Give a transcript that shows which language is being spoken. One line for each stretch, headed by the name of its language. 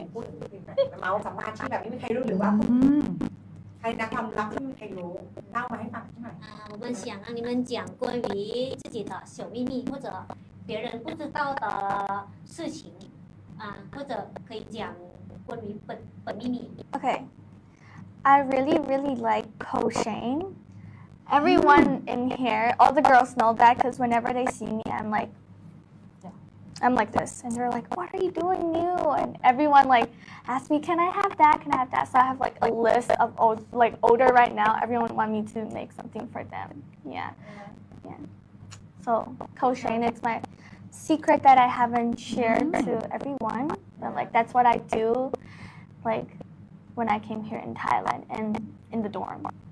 Thai: พูดถึงเมาส์สัมภาษณ์ที่แบบไม่มีใครรู้หรือว่าใครนะความลับที่ไม่มีใครรู้เล่ามาให้ฟังหน่อย
Chinese: 我们想让你们讲关于自己的小秘密或者别人不知道的事情或者可以讲关于本秘密。
English: Okay I really really like crocheting everyone in here all the girls know that because whenever they see me I'm like this and they're like what are you doing new and everyone like asks me can I have that so I have like a list of older right now everyone want me to make something for them yeah so crocheting it's my secret that I haven't shared to everyone but like that's what I do like when I came here in Thailand and in the dorm